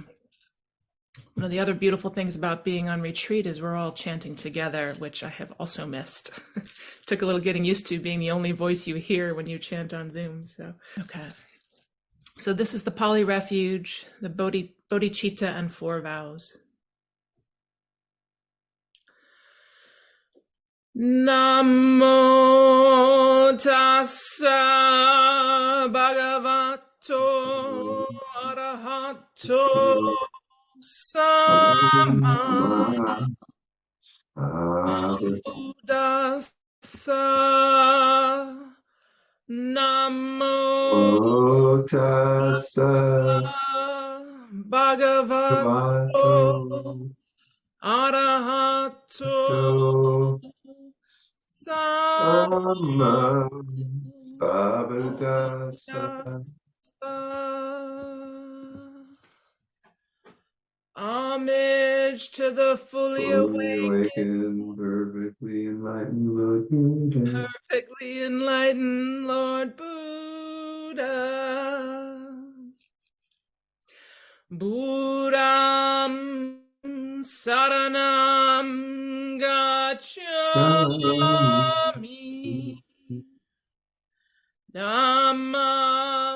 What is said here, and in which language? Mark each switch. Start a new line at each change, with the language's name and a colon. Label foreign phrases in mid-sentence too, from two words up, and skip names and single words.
English: One of the other beautiful things about being on retreat is we're all chanting together, which I have also missed. Took a little getting used to being the only voice you hear when you chant on Zoom. So, okay. So this is the Pali Refuge, the bodhicitta and 4 vows.
Pali: Namo tassa bhagavato arahato sama buddhassa. Namo tassa bhagavato bhagavato arahato sama sambuddhassa.
English: Homage to the fully Fully awakened, awakened, perfectly enlightened Lord Buddha. perfectly enlightened Lord Buddha.
Pali: Buddham saranam gacchami. Dhammam